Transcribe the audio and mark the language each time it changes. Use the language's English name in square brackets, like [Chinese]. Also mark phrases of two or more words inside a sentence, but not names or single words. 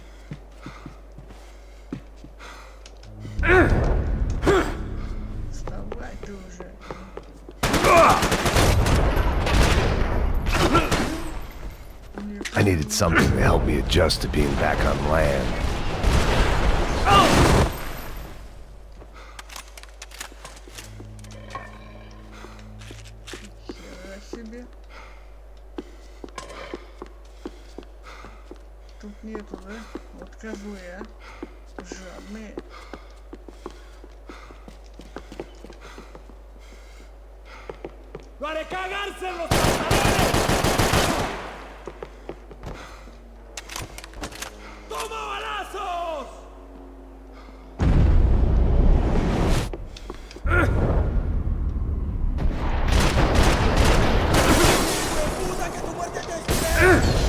[Russian] Вставай ты уже. [English] I needed something to help me adjust to being back on land. [Russian] Хера себе. Тут нету, да? Вот козлы, а? Жадные. [Spanish] ¡Para cagarse en los pantalones! ¡Toma balazos! ¡Puta, que tu muerte te espera!